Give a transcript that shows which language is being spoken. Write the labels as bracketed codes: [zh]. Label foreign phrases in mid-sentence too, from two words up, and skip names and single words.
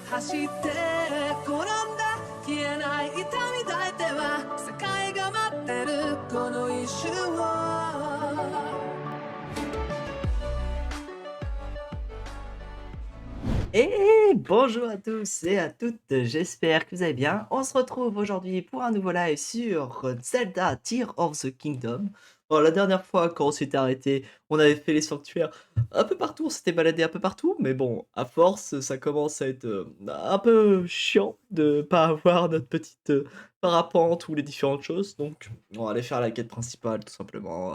[ja] して転んだ消えない痛み抱いては世界が待ってるこの一瞬を [fr] Et bonjour à tous et à toutes, j'espère que vous allez bien. On se retrouve aujourd'hui pour un nouveau live sur Zelda Tears of the Kingdom. Bon, la dernière fois, quand on s'était arrêté, on avait fait les sanctuaires un peu partout, on s'était baladé un peu partout, mais bon, à force, ça commence à être un peu chiant de pas avoir notre petite parapente ou les différentes choses, donc on va aller faire la quête principale tout simplement.